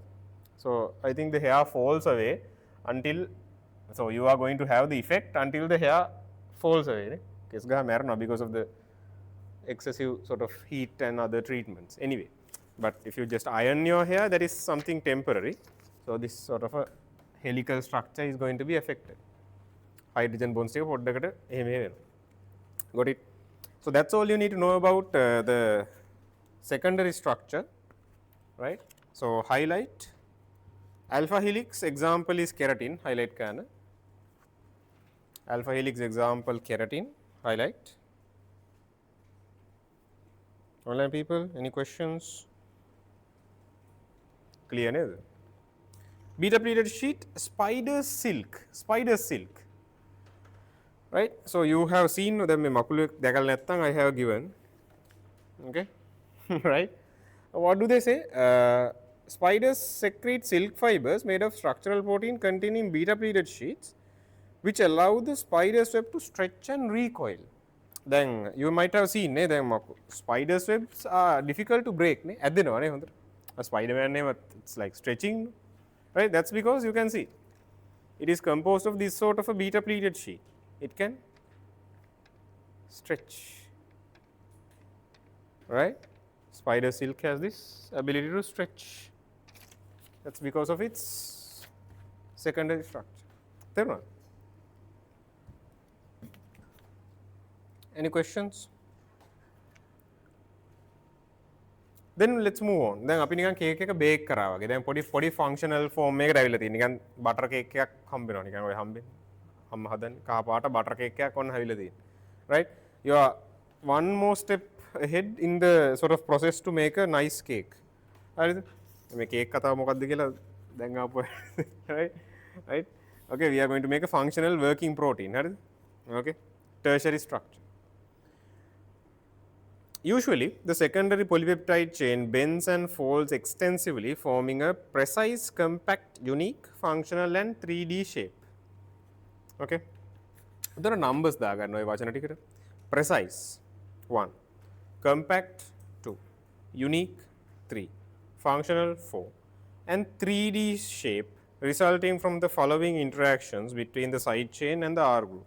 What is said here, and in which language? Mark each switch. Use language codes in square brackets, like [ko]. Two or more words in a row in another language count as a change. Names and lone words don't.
[en] So I think the hair falls away until, so you are going to have the effect until the hair falls away, ne? Kesga merno because of the excessive sort of heat and other treatments. Anyway, but if you just iron your hair, that is something temporary. So this sort of a helical structure is going to be affected. Hydrogen bonds [si] එක පොඩ්ඩකට එහෙම වෙනවා. [en] Got it? So that's all you need to know about the secondary structure, right? So highlight alpha helix example is keratin, highlight kana. Alpha helix example keratin, highlight. Online people, any questions? Clear ne? Beta pleated sheet, spider silk, right? So you have seen [si] දැන් මේ මකුළු දැකලා නැත්නම් [en] I have given, okay, right? What do they say? Spiders secrete silk fibers made of structural protein containing beta pleated sheets which allow the spider's web to stretch and recoil. Then you might have seen [si] නේ දැන් [en] spiders webs are difficult to break ne [si] ඇදෙනවා නේ හොඳට. [en] A Spider-Man name, it's like stretching, right? That's because you can see it is composed of this sort of a beta pleated sheet. It can stretch, right? Spider silk has this ability to stretch. That's because of its secondary structure. Third one. Any questions? Then let's move on. [si] දැන් අපි නිකන් කේක් එක බේක් කරා වගේ. දැන් පොඩි [en] functional form [si] එකකට ඇවිල්ලා තියෙනවා. නිකන් [en] butter cake [si] එකක් හම්බ වෙනවා. නිකන් ඔය හම්බෙන්නේ. අම්ම හදන්නේ කහ පාට [en] butter cake [si] එකක් ඔන්න හැවිලා තියෙනවා. [en] Right? You are one more step ahead in the sort of process to make a nice cake. [si] හරිද? මේ cake කතාව මොකක්ද කියලා දැන් ආපු [en] right? Right? Okay, we are going to make a functional working protein. හරිද? Okay? Tertiary structure. Usually, the secondary polypeptide chain bends and folds extensively, forming a precise, compact, unique, functional and 3D shape. Okay. There are numbers [si] දාගන්න ඔය වචන ටිකට. [en] Precise 1, compact 2, unique 3, functional 4, and 3D shape resulting from the following interactions between the side chain and the R group.